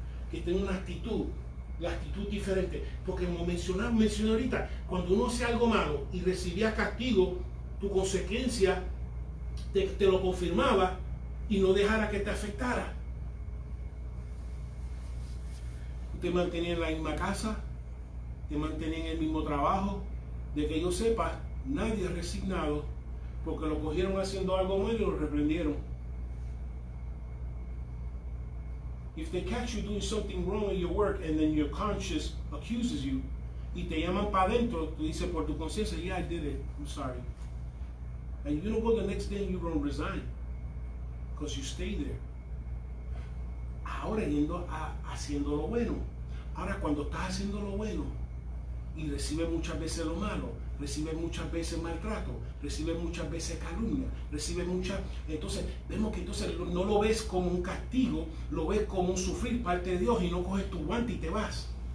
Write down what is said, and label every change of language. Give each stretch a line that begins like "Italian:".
Spanish: Que tenga una actitud, la actitud diferente. Porque como mencioné ahorita, cuando uno hace algo malo y recibía castigo, tu consecuencia te lo confirmaba y no dejara que te afectara. Te mantenía en la misma casa, te mantienen en el mismo trabajo. De que yo sepa, nadie es resignado porque lo cogieron haciendo algo malo y lo reprendieron.
English: If they catch you doing something wrong in your work and then your conscience accuses you
Spanish: y te llaman para adentro, tú dices por tu conciencia,
English: yeah, I did it, I'm sorry. And you don't go the next day and you don't resign because you stay there.
Spanish: Ahora haciendo lo bueno. Ahora cuando estás haciendo lo bueno y recibes muchas veces lo malo, recibes muchas veces maltrato, recibes muchas veces calumnia, recibes muchas... Entonces vemos que entonces no lo ves como un castigo, lo ves como un sufrir parte de Dios y no coges tu guante y te vas.